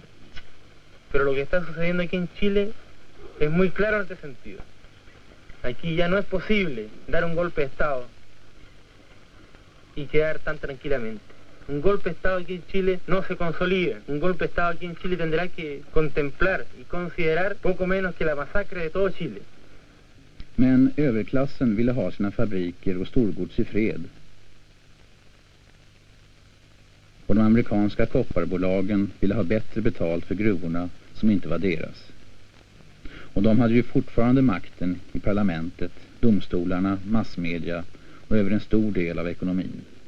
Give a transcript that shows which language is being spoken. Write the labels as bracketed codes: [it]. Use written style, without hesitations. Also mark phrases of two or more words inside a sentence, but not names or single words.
[es] Pero lo que está sucediendo aquí en Chile es muy claro en este sentido. Aquí ya no es posible dar un golpe de Estado y quedar tan tranquilamente. Un golpe de Estado aquí en Chile no se consolida. Un golpe de Estado aquí en Chile tendrá que contemplar y considerar poco menos que la masacre de todo Chile. [sv] Men överklassen ville ha sina fabriker och storgods i fred. Och de amerikanska kopparbolagen ville ha bättre betalt för gruvorna som inte var deras. Och de hade ju fortfarande makten i parlamentet, domstolarna, massmedia och över en stor del av ekonomin.